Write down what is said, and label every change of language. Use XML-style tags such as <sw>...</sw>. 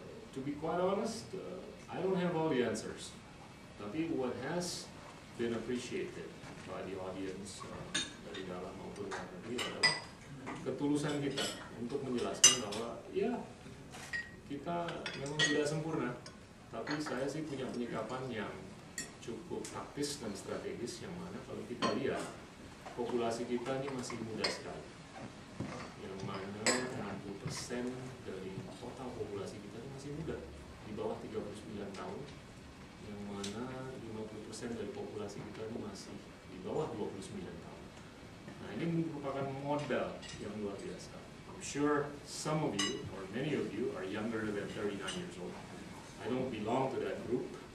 <en>To be quite honest, I don't have all the answers.</en> <id>Tapi</id> <en>what has been appreciated by the audience</en> <id>dari dalam maupun luar negeri adalah ketulusan kita untuk menjelaskan bahwa ya kita memang tidak sempurna, tapi saya sih punya penyikapan yang cukup taktis dan strategis, yang mana kalau kita lihat populasi kita ini masih muda sekali, yang mana 60% dari total populasi kita ini masih muda, di bawah 39 tahun, yang mana 50% dari populasi kita ini masih di bawah 29 tahun. Nah, ini merupakan modal yang luar biasa.</id> <en>I'm sure some of you, or many of you, are younger than 39 years old. I don't belong to that group.</en>